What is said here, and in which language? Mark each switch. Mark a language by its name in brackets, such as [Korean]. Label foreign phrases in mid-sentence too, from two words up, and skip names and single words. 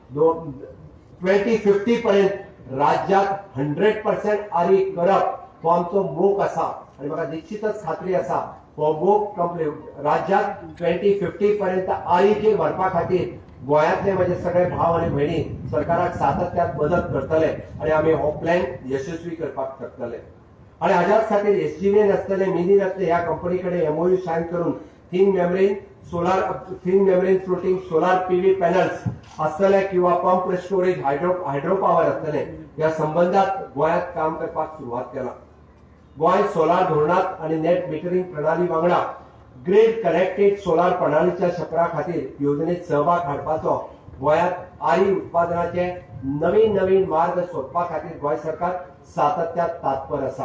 [Konkani] 2050 पर्यंत राज्यात 100% आरी करप हो आमचो मोख आसा आणि म्हाका निश्चितच खात्री आसा हो मोख कंप्लीट राज्यात 2050 पर्यंत आरीचेर व्हरपा खातीर गोंयांतले म्हजे सगळे भाव आणि भयणी सरकाराक सातत्यात मदत करतले आणि आमी हो प्लॅन यशस्वी करपाक शकतले। आणि हाच्याच खातीर SGVN आसतले, मिनी आसतले ह्या कंपनी कडेन [English] MOU sign [Konkani] करून [English] thin membrane floating solar PV panels [Konkani] आसतले किंवा [English] pump storage hydro power [Konkani] आसतले ह्या संबंधात गोंयांत काम करपाक सुरवात केला। गोंय सोलार धोरणात आणि [English] net metering [Konkani] प्रणाली वांगडा [English] grid connected solar [Konkani] प्रणालीच्या क्षेत्रा खातीर योजनेत सहभाग हाडपाचो गोंयांत आरी उत्पादनाचे नवीन मार्ग सोदपा खातीर गोंय सरकार सातत्यात तात्पर आसा।